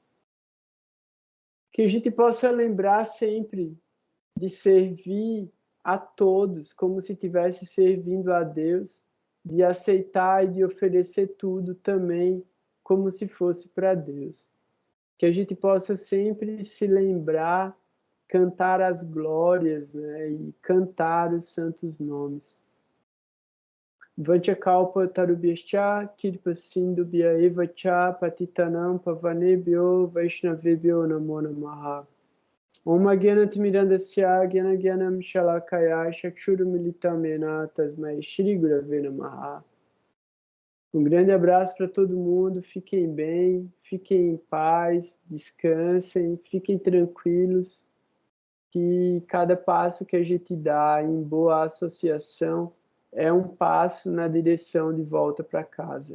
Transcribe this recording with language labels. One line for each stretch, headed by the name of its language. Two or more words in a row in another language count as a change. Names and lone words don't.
Portuguese: Que a gente possa lembrar sempre de servir a todos como se estivesse servindo a Deus, de aceitar e de oferecer tudo também como se fosse para Deus. Que a gente possa sempre se lembrar, cantar as glórias, né, e cantar os santos nomes.
Sanskrit: वाञ्छाकल्प तरुभ्यश्च कृपा सिन्धुभ्य एव च पतितानां पावनेभ्यो वैष्णवेभ्यो नमो नमः. ॐ ज्ञानतिमिरान्धस्य ज्ञानाञ्जनं शलाकया चक्षुरुन्मीलितमेन तस्मै श्री गुरवे नमः.
Portuguese: Um grande abraço para todo mundo, fiquem bem, fiquem em paz, descansem, fiquem tranquilos, que cada passo que a gente dá em boa associação é um passo na direção de volta para casa.